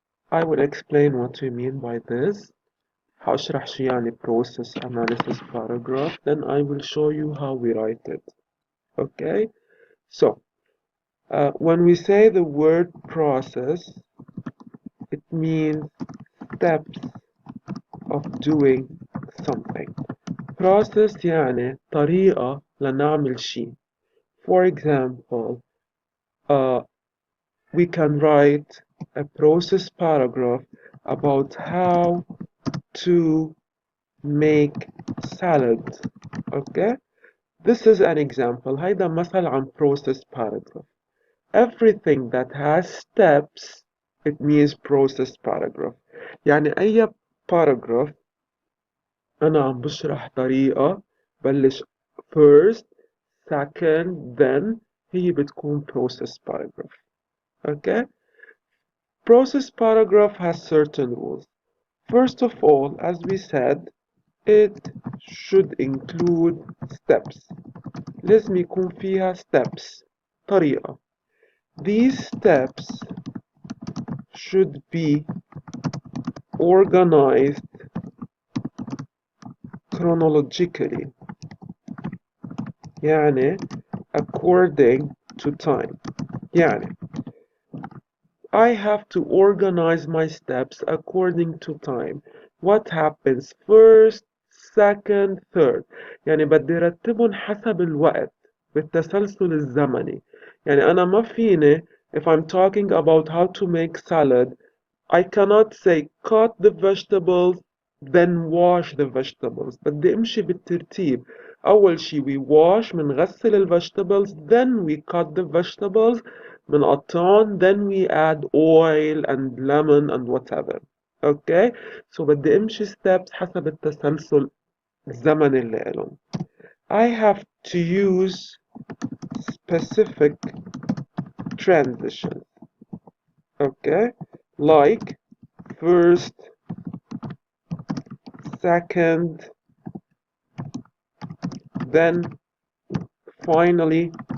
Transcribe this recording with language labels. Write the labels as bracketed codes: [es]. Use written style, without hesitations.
[en] I will explain what we mean by this. [ar] هشرح شو يعني [en] process analysis paragraph. Then I will show you how we write it. Okay? So, when we say the word process, it means steps of doing something. [ar] Process يعني طريقة لنعمل شيء. [en] For example, we can write a process paragraph about how to make salad. Okay, this is an example. [ar] هيدا مثل عن [en] process paragraph. Everything that has steps, it means process paragraph. [ar] يعني أي paragraph أنا عم بشرح طريقة بلش [en] first, second, then [ar] هي بتكون [en] process paragraph. Okay. Process paragraph has certain rules. First of all, as we said, it should include steps. [ar] لازم يكون فيها steps. طريقة. [en] These steps should be organized chronologically. يعني according to time. يعني I have to organize my steps according to time. What happens first, second, third. [ar] يعني بدي رتبهم حسب الوقت بالتسلسل الزمني. يعني أنا ما فيني [en] if I'm talking about how to make salad, I cannot say cut the vegetables then wash the vegetables. [ar] بدي امشي بالترتيب. أول شي [en] we wash [ar] منغسل ال [en] vegetables, then we cut the vegetables [ar] منقطعهم, [en] then we add oil and lemon and whatever. Okay, so [ar] بدي امشي steps حسب التسلسل الزمني اللي إلهم. [en] I have to use specific transitions. Okay, like first, second, then finally.